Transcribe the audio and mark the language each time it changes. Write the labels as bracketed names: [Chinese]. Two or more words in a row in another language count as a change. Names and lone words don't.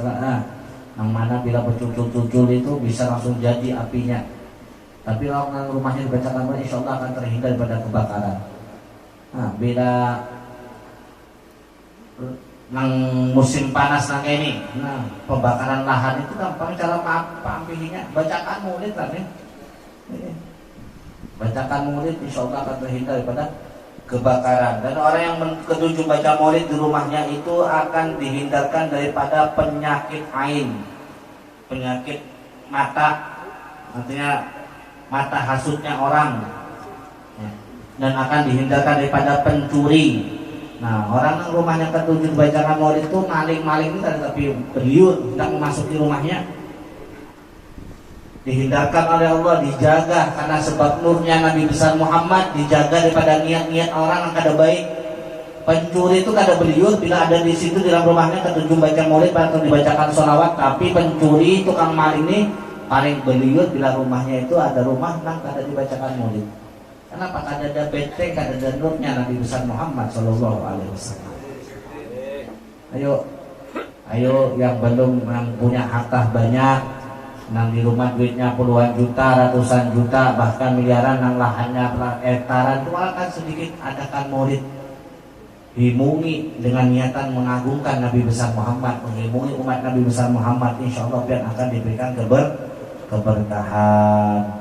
[Indonesian] Yang mana bila bercucul-cucul itu bisa langsung jadi apinya. Tapi kalau rumahnya dibacakan maulid, insya Allah akan terhindar daripada kebakaran. [Banjar] Nah, bila nang musim panas nang ini, nah pembakaran lahan itu gampang cara pampihinya, [Indonesian] bacakan maulid lah nih. Bacakan maulid, insya Allah akan terhindar daripada kebakaran. Dan orang yang ketujuh baca maulid di rumahnya itu akan dihindarkan daripada penyakit ain, penyakit mata, artinya mata hasutnya orang, dan akan dihindarkan daripada pencuri. Nah, orang yang rumahnya ketujuh bacakan maulid itu maling-maling itu tapi beliau tidak memasuki rumahnya, dihindarkan oleh Allah, dijaga karena sebab nurnya Nabi besar Muhammad, dijaga daripada niat-niat orang yang kada baik. Pencuri itu kada beliau bila ada di situ di dalam rumahnya ketujuh baca maulid atau dibacakan sholawat, tapi pencuri tukang maling ini paling beliau bila rumahnya itu ada rumah nang kada dibacakan maulid. Kenapa? Kada ada benteng, kada ada nurnya Nabi besar Muhammad [Arabic] Sallallahu Alaihi Wasallam. [Indonesian] Ayo yang belum yang punya harta banyak, nang di rumah duitnya puluhan juta, ratusan juta, bahkan miliaran, nang lahannya hektaran, itu akan sedikit adakan maulid. Dimungi dengan niatan mengagungkan Nabi besar Muhammad, mengimungi umat Nabi besar Muhammad, insya Allah biar akan diberikan keberkahan.